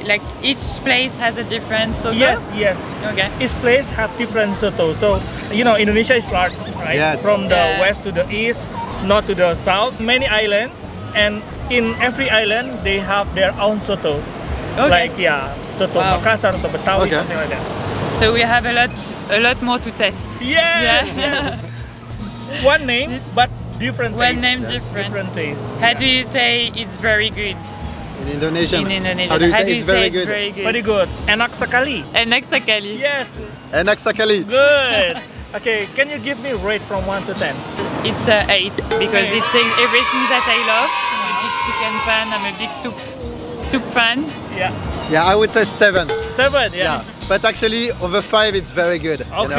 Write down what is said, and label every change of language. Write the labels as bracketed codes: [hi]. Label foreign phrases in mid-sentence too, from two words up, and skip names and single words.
[en] Like each place has a different soto? Yes, yes. Okay. Each place have different soto. So you know, Indonesia is large, right? Yes. From the Yeah. west to the east, north to the south. Many islands, and in every island they have their own soto. Okay. Like soto Wow. Makassar, soto Betawi, Okay. something like that. So we have a lot more to test. Yes, Yeah. yes. One name, but different One taste. name different. Different taste. How do you say it's very good? In Indonesian. In Indonesia. How do you How say it's very good? Very good. Very good. [id] Enak sekali. Enak sekali. [en] Yes. [id] Enak Sekali. [en] Good. Okay, can you give me rate from 1 to 10? It's 8 because Okay. it's everything that I love. I'm a big chicken fan. I'm a big soup fan. Yeah. Yeah, I would say 7. 7. Yeah. Yeah. But actually, over 5, it's very good. you know?